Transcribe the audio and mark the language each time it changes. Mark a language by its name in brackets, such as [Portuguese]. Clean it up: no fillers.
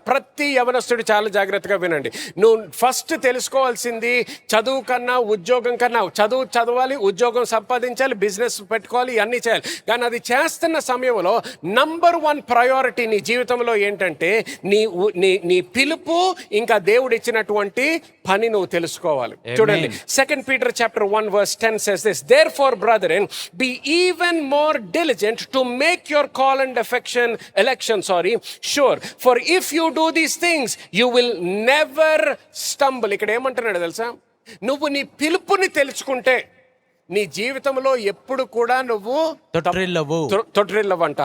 [Telugu] ప్రతి యవనస్తుడు చాలా జాగ్రత్తగా వినండి. నువ్వు ఫస్ట్ తెలుసుకోవాల్సింది, చదువు కన్నా ఉద్యోగం కన్నా, చదవాలి, ఉద్యోగం సంపాదించాలి, బిజినెస్ పెట్టుకోవాలి, ఇవన్నీ చేయాలి. కానీ అది చేస్తున్న సమయంలో నెంబర్ 1 ప్రయారిటీ నీ జీవితంలో ఏంటంటే, నీ పిలుపు ఇంకా దేవుడు ఇచ్చినటువంటి పని నువ్వు తెలుసుకోవాలి. [English] చూడండి, 2 Peter chapter 1 verse 10 says this: therefore brethren, be even more diligent to make your call and election sure, for if you do these things you will never stumble. [Telugu] ఇక్కడ ఏమంటున్నాడు తెలుసా? నువ్వు నీ పిలుపుని తెలుసుకుంటే నీ జీవితంలో ఎప్పుడు కూడా నువ్వు తొట్టిల్లవంట.